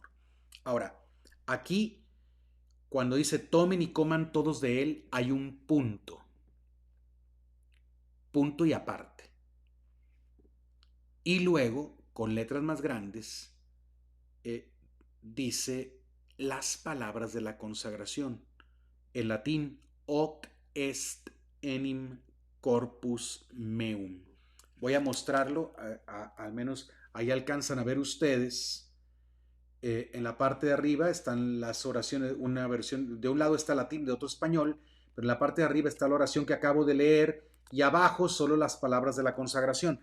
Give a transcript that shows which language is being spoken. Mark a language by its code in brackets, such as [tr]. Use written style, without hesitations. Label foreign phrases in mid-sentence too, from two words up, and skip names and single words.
[es] Ahora, aquí, cuando dice tomen y coman todos de él, hay un punto. Punto y aparte. Y luego, con letras más grandes, dice las palabras de la consagración. En latín, [la] hoc est enim corpus meum. [es] Voy a mostrarlo, al menos ahí alcanzan a ver ustedes. En la parte de arriba están las oraciones, una versión, de un lado está latín, de otro español, pero en la parte de arriba está la oración que acabo de leer y abajo solo las palabras de la consagración.